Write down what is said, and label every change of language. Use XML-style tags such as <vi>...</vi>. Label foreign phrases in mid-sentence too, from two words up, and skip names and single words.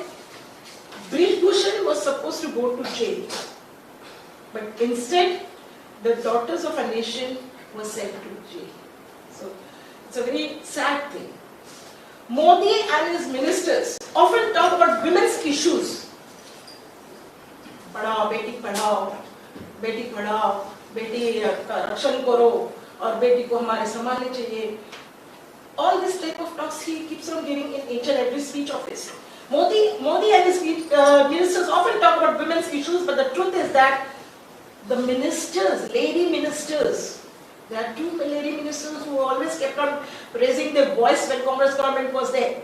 <en>Brij Bhushan was supposed to go to jail, but instead, the daughters of a nation were sent to jail. So, it's a very sad thing. Modi and his ministers often talk about women's issues.</en> <hi>पढ़ाओ, बेटी पढ़ाओ, बेटी पढ़ाओ, बेटी रक्षण करो, और बेटी को हमारे सामने चाहिए.</hi> <en>All this type of talks he keeps on giving in each and every speech of his. Modi and his ministers often talk about women's issues, but the truth is that the ministers, lady ministers, there are two lady ministers who always kept on raising their voice when Congress government was there.</en>